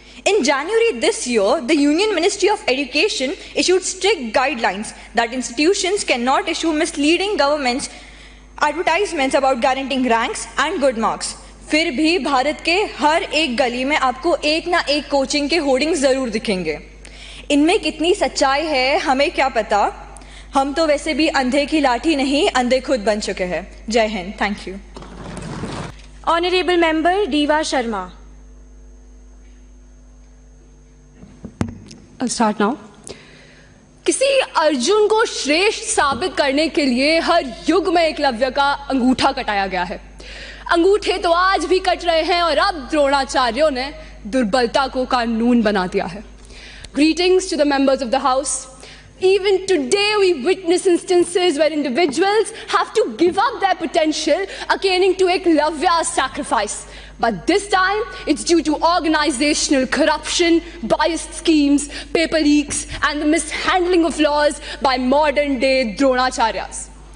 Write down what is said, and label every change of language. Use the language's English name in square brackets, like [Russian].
[English] In January this year, the Union Ministry of Education issued strict guidelines that institutions cannot issue misleading government's advertisements about guaranteeing ranks and good marks. [Hindi] फिर भी भारत के हर एक गली में आपको एक ना एक कोचिंग के होर्डिंग्स जरूर दिखेंगे. इनमें कितनी सच्चाई है हमें क्या पता. हम तो वैसे भी अंधे की लाठी नहीं, अंधे खुद बन चुके हैं. जय Hind. [English] Thank you. Honourable member Deeva Sharma. Start now. [Hindi] किसी अर्जुन को श्रेष्ठ साबित करने के लिए हर युग में एकलव्य का अंगूठा कटाया गया है. अंगूठे तो आज भी कट रहे हैं और अब द्रोणाचार्यों ने दुर्बलता को कानून बना दिया है. [English] Greetings to the members of the House. Even today we witness instances where individuals have to give up their potential akin to Eklavya's sacrifice. But this time it's due to organizational corruption, biased schemes, paper leaks and the mishandling of laws by modern day Dronacharyas.